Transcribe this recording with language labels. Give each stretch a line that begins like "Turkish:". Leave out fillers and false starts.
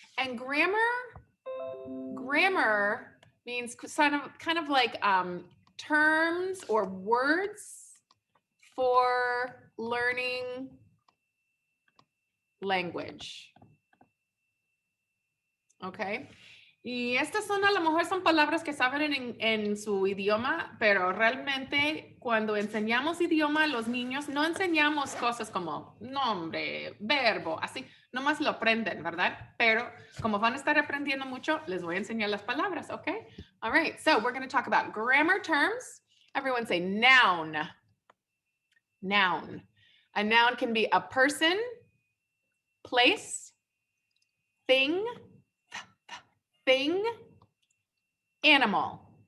English: And grammar means kind of like terms or words for learning language. Okay.
Spanish: Y estas son, a lo mejor son palabras que saben en su idioma, pero realmente cuando enseñamos idioma a los niños, no enseñamos cosas como nombre, verbo, así, nomás lo aprenden, ¿verdad? Pero como van a estar aprendiendo mucho, les voy a enseñar las palabras, okay?
English: All right, so we're going to talk about grammar terms. Everyone say noun. Noun. A noun can be a person, place, thing, animal.